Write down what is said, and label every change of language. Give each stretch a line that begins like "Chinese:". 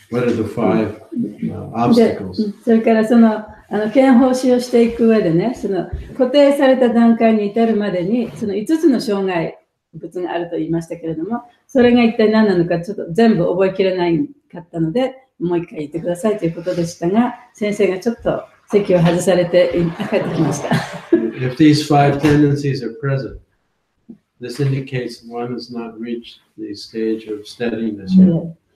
English: What are the five obstacles?
Japanese: それから憲法使用していく上でね、固定された段階に至るまでに、その5つの障害物があると言いましたけれども、それが一体何なのかちょっと全部覚えきれないかったので、もう一回言ってくださいということでしたが、先生がちょっと席を外されて帰ってきました。
English: If these five tendencies are present, this indicates one has not reached the stage of steadiness yet.